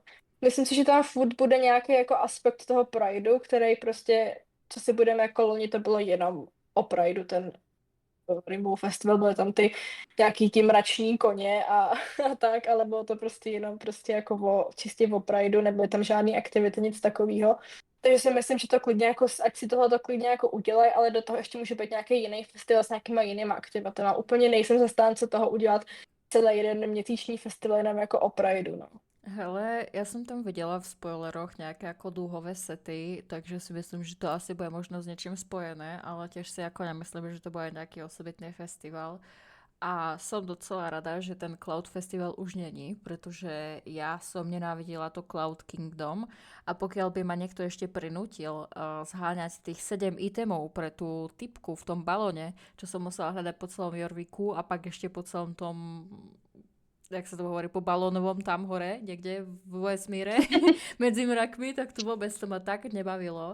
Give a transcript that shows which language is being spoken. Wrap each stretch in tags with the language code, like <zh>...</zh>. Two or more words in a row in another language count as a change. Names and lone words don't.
<cs>Myslím si, že tam furt bude nějaký jako aspekt toho Prideu, který prostě, co si budeme jako loni, to bylo jenom o Prideu, ten Rainbow Festival, byly tam ty nějaký ti mrační koně a tak, ale bylo to prostě jenom prostě jako čistě o Prideu, nebyly tam žádný aktivity, nic takového. Takže si myslím, že to klidně jako, ať si tohle klidně jako udělají, ale do toho ještě může být nějaký jiný festival s nějakýma jinýma aktivitami. Úplně nejsem zastánce toho udělat celý jeden měsíční festival jenom jako o Prideu, no.</cs> <sk>Hele, ja som tam videla v spoileroch nejaké ako dúhové sety, takže si myslím, že to asi bude možno s niečím spojené, ale tiež si ako nemyslím, že to bude nejaký osobitný festival. A som docela rada, že ten Cloud Festival</sk> <cs>už není,</cs> <sk>pretože ja som nenávidela to Cloud Kingdom a pokiaľ by ma niekto ešte prinútil zháňať tých 7 itemov pre tú typku v tom balóne, čo som musela hľadať po celom Jorviku a pak ešte po celom tom, jak sa to hovorí, po balónovom tam hore, niekde v vesmíre, medzi mrakmi, tak to vôbec to ma tak nebavilo.</sk>